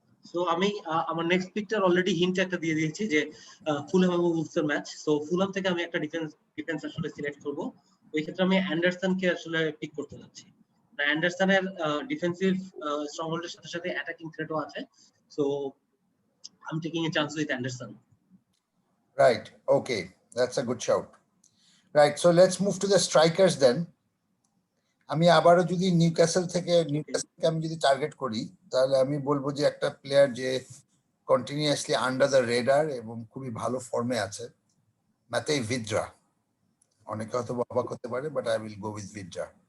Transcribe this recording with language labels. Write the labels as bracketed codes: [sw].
[bn] So আমি আমার next picture already hint একটা দিয়ে দিয়েছি যে ফুলহাম এবং উলসের ম্যাচ। সো ফুলহাম থেকে আমি একটা ডিফেন্স আসলে সিলেক্ট করব। ওই ক্ষেত্রে আমি অ্যান্ডারসনকে আসলে পিক করতে যাচ্ছি। অ্যান্ডারসনের ডিফেন্সিভ স্ট্রংহোল্ডের সাথে সাথে অ্যাটাকিং থ্রেটও আছে। [en] So I'm taking a chance with Anderson. Right, okay, that's a good shout. Right, so let's move to the strikers then. [bn] আমি আবারও যদি নিউক্যাসল থেকে নিউক্যাসলকে আমি যদি টার্গেট করি, তাহলে আমি বলবো যে একটা প্লেয়ার যে কন্টিনিউয়াসলি আন্ডার দ্য রেডার এবং খুবই ভালো ফর্মে আছে, ম্যাতেই ভিদ্রা। অনেকে হয়তো অবাক হতে পারে, [en] But I will go with Vydra.